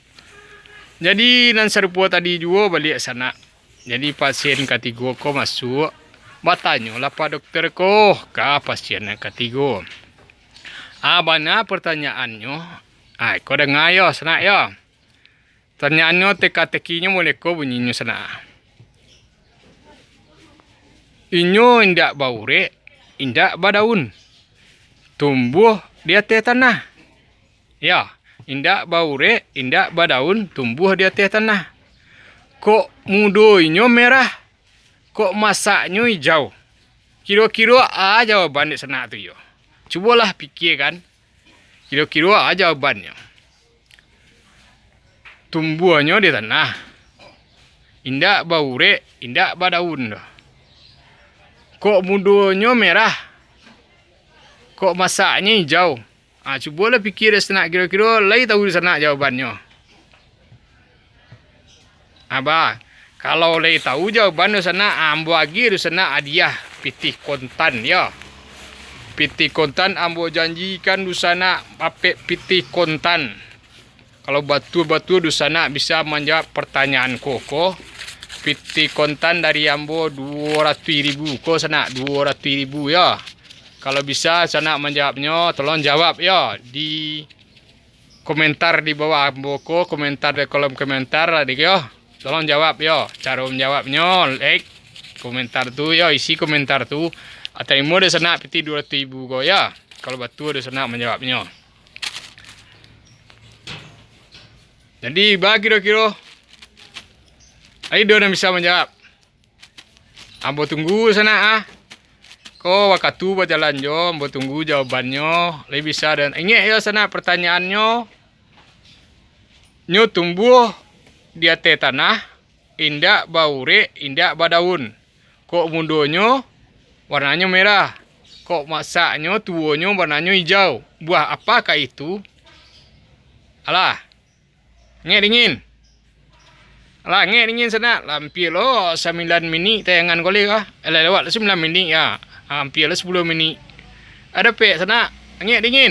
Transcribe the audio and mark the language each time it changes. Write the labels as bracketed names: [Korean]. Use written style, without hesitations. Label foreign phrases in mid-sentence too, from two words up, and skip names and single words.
[Minangkabau] Jadi nan serupa tadi juga balik sana. [Indonesian] Jadi pasien ketiga ko masuk. Bertanyalah pak dokter ko ke pasien yang ketiga. [Minangkabau] Bana pertanyaannya. Kau dengar ya sana ya. Pertanyaannya teka-tekinya boleh ko bunyinya sana. Inyo indak baure, indak badaun. [Indonesian] Tumbuh di atas tanah. [Minangkabau] Ya, indak baure, indak badaun, tumbuh di atas tanah. Kok mudoinyo merah, kok masaknya hijau. Kira-kira jawaban di sana tu yo. Cubalah pikirkan. Kira-kira jawabannya. [Indonesian] Tumbuhnya di tanah. [Minangkabau] Indak baure, indak badaun. Kok mudonya merah, kok masaknya hijau. Cubalah pikir di sana. Kira-kira lagi tahu di sana jawabannya. Kalau lagi tahu jawaban di sana, ambo lagi di sana hadiah pitih kontan ya. Pitih kontan ambo janjikan di sana pitih kontan. [Indonesian] Kalau betul-betul di sana bisa menjawab pertanyaan koko. [Minangkabau] Pitih kontan dari ambo 200.000 ko sana 200.000 ya. [Indonesian] Kalau bisa sana menjawabnya, tolong jawab ya di komentar di bawah ambo ko, komentar di kolom komentar adik ya. Tolong jawab ya. Cara menjawabnya like komentar tu ya, isi komentar tu. [Minangkabau] Terima di sana pitih 200.000 ko ya. Kalau betul di sana menjawabnya. [Indonesian] Jadi bagi kira-kira ayo dia bisa menjawab. [Minangkabau] Ambo tunggu sana Ko waktu berjalan jo, ambo tunggu jawabannya. Lebih bisa dan ingat ya sana pertanyaannya. Nyo tumbuh di atas tanah, indak baure, indak badaun. Kok mundonya warnanya merah. Kok masaknya tuanya warnanya hijau. [Indonesian] Buah apakah itu? Alah. [Minangkabau] Nge dingin. Alah nge dingin sana. Lampir lo 9 minit tayangan kali kah? Lewat 9 minit ya. Hampir 10 minit. Ada pek sana. Nge dingin.